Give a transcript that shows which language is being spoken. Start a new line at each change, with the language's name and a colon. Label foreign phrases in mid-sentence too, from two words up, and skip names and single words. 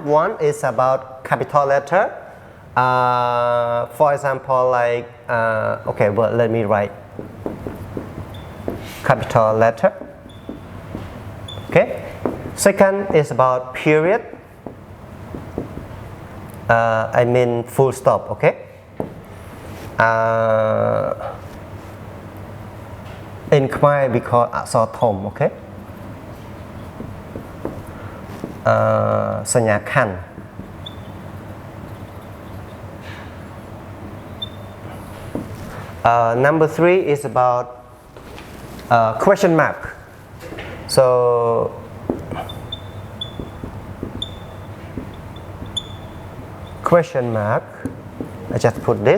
English: One is about capital letter. For example, like, okay, well, let me write capital letter. Okay. Second is about period. I mean full stop. Okay. In Khmer we call អក្សរធំ okay. សញ្ញាខណ្ឌ number 3 is about question mark. So question mark, I just put this.